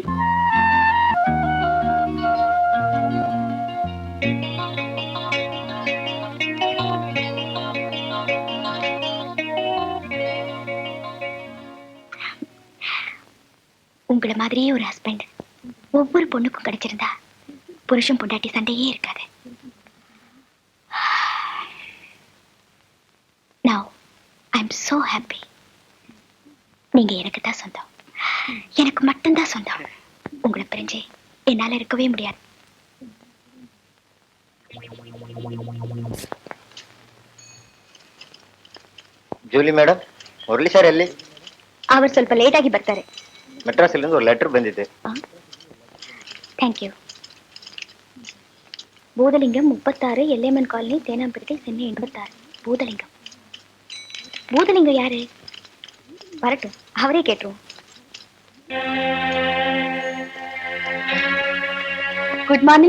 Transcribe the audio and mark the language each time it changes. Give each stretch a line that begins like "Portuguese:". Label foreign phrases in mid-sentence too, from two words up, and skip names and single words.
Tamil: உங்களை மாதிரியே ஒரு ஹஸ்பண்ட் ஒவ்வொரு பொண்ணுக்கும் கிடைச்சிருந்தா புருஷன் பொண்டாட்டி சண்டையே இருக்காது.
English: Now I'm so happy.
Tamil: நீங்க எனக்கு தான் சொந்தம், எனக்கு மட்டும்தான் சொந்தம். உங்களை பிரிஞ்சு என்னால இருக்கவே முடியாது.
Kannada: ಜೂಲಿ ಮೇಡಮ್, ಮುರಳಿ ಸರ್ ಎಲ್ಲಿ? அவர் ಸ್ವಲ್ಪ ಲೇಟ್ ಆಗಿ ಬರ್ತಾರೆ. ಮೆಡ್ರಾಸಿಲಿಂದ ಒಂದು ಲೆಟರ್ ಬಂದಿದೆ.
English: thank you.
Tamil: பூதலிங்கம் 36, எல்லைமன் காலனி, தேனாம்பேட்டை, சென்னை 86. பூதலிங்கம். பூதலிங்கம் யாரு? வரட்டும், அவரே கேட்டுருவோம்.
English: good morning.